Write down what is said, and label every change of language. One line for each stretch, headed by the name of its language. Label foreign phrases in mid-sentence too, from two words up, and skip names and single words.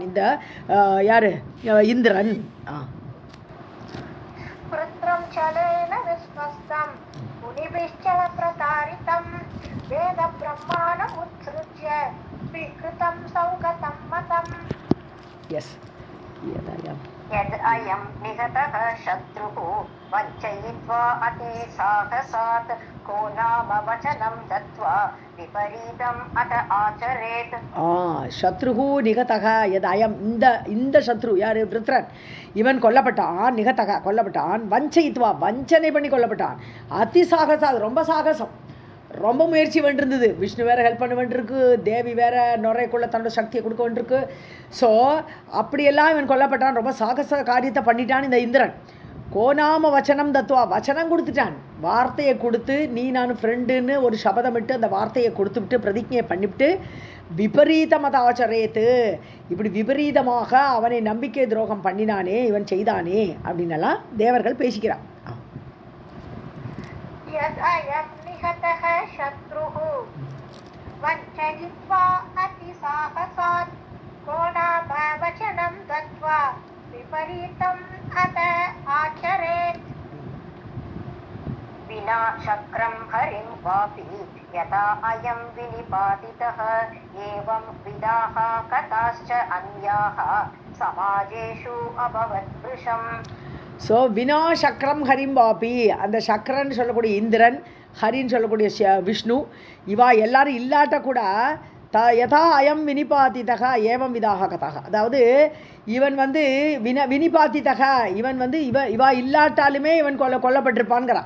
Tamil: இந்த யாரு இந்திரன். எஸ்
Sanskrit: यद् अयं निहतः शत्रुः वञ्चयित्वा अति साहसात् को नाम वचनं दत्त्वा विपरीतम् अत आचरेत्. शत्रुः निहतः यद् अयं,
Tamil: இந்த சத்ரு யார், விருத்ரன், இவன் கொல்லப்பட்டான். நிகதக கொல்லப்பட்டான். வஞ்சயித்வா வஞ்சனை பண்ணி கொல்லப்பட்டான்.
Sanskrit: अति साहसात्
Tamil: ரொம்ப சாகசம், ரொம்ப முயற்சி வேண்டியிருந்தது. விஷ்ணு வேறு ஹெல்ப் பண்ண வேண்டியிருக்கு, தேவி வேறு நுரைக்குள்ளே தன்னோட சக்தியை கொடுக்க வேண்டியிருக்கு. ஸோ அப்படியெல்லாம் இவன் கொல்லப்பட்டான், ரொம்ப சாகச காரியத்தை பண்ணிட்டான் இந்த இந்திரன்.
Sanskrit: को नाम वचनं दत्त्वा,
Tamil: வச்சனம் கொடுத்துட்டான், வார்த்தையை கொடுத்து நீ நான் ஃப்ரெண்டுன்னு ஒரு சபதமிட்டு அந்த வார்த்தையை கொடுத்துவிட்டு பிரதிஜையை பண்ணிவிட்டு
Sanskrit: विपरीतम् अत आचरेत्,
Tamil: இப்படி விபரீதமாக அவனை நம்பிக்கை துரோகம் பண்ணினானே, இவன் செய்தானே அப்படின்னெல்லாம் தேவர்கள் பேசிக்கிறான்.
Sanskrit: निहतः शत्रुः वञ्चयित्वा अतिसाहसात् को नाम वचनं दत्त्वा विपरीतम् अत आचरेत्. विना शक्रं हरिं वापि यथा अयं विनिपातितः एवं विदाः कथाश्च अन्याः समाजेषु अभवद्वृशम्.
Tamil: ஸோ
Sanskrit: विना शक्रं हरिं वापि,
Tamil: அந்த சக்கரன்னு சொல்லக்கூடிய இந்திரன், ஹரின்னு சொல்லக்கூடிய விஷ்ணு, இவா எல்லாரும் இல்லாட்ட கூட
Sanskrit: यथा अयं विनिपातितः एवं विधाः कथाः,
Tamil: அதாவது இவன் வந்து வினிபாதிதக, இவன் வந்து இவா இல்லாட்டாலுமே இவன் கொல்லப்பட்டிருப்பான்ங்கிறான்.